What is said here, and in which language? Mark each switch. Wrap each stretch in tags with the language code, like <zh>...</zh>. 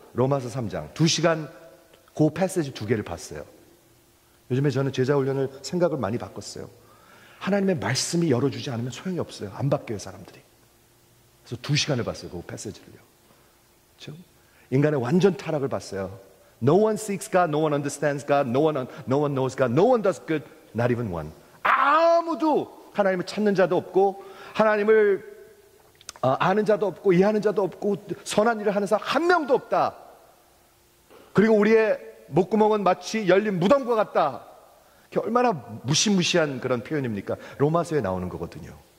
<ko>로마서 3장 2시간 그 패시지 2개를 봤어요. 요즘에 저는 제자 훈련을 생각을 많이 바꿨어요. 하나님의 말씀이 열어주지 않으면 소용이 없어요. 안 바뀌어요, 사람들이. 그래서 2시간을 봤어요, 그 패시지를요. 그렇죠? 인간의 완전 타락을 봤어요.</ko> <en>No one seeks God, no one understands God, no one knows God, no one does good, not even one.</en> <ko>아무도 하나님을 찾는 자도 없고 하나님을 아는 자도 없고 이해하는 자도 없고 선한 일을 하는 사람 한 명도 없다. 그리고 우리의 목구멍은 마치 열린 무덤과 같다. 얼마나 무시무시한 그런 표현입니까? 로마서에 나오는 거거든요.</ko>